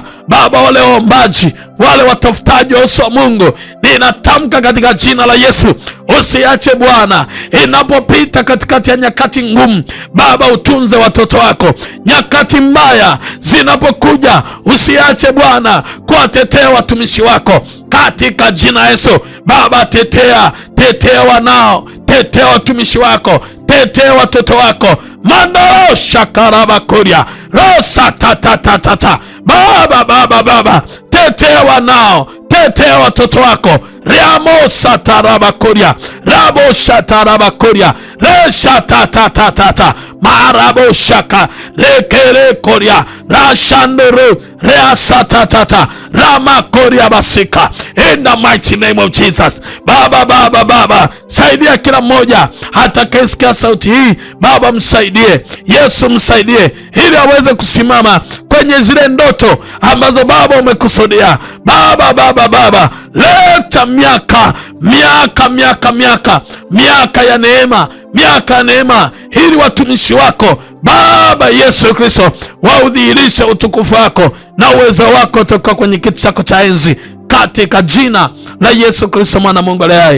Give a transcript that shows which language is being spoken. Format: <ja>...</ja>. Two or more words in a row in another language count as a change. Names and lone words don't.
<sw>Baba, wale waombaji, wale watafutaji wa uso wa Mungu, ninatamka katika jina la Yesu, usiache Bwana, inapopita katikati ya nyakati ngumu, Baba utunze watoto wako. Nyakati mbaya zinapokuja, usiache Bwana kuwatetea watumishi wako katika jina la Yesu. Baba, tetea wanao, tetea watumishi wako, tetea watoto wako. Mandoro shakaraba koria rosa tata. Baba, tetea wanao, tetea watoto wako. Riamo sataraba koria, rabo shataraba koria, resha tata marabo shaka rekere koria, rashandoro reasa tata rama koria basika.</sw> <en>In the mighty name of Jesus.</en> <sw>Baba, saidia kila mmoja atakayesikia sauti hii. Baba, msaidie. Yesu, msaidie ili aweze kusimama kwenye zile ndoto ambazo Baba umekusudia. Baba, leta miaka ya neema, miaka ya neema, ili watumishi wako Baba Yesu Kristo waudhihirishe utukufu wako na uwezo wako toka kwenye kiti chako cha enzi, katika jina la Yesu Kristo mwana Mungu aliye hai.</sw>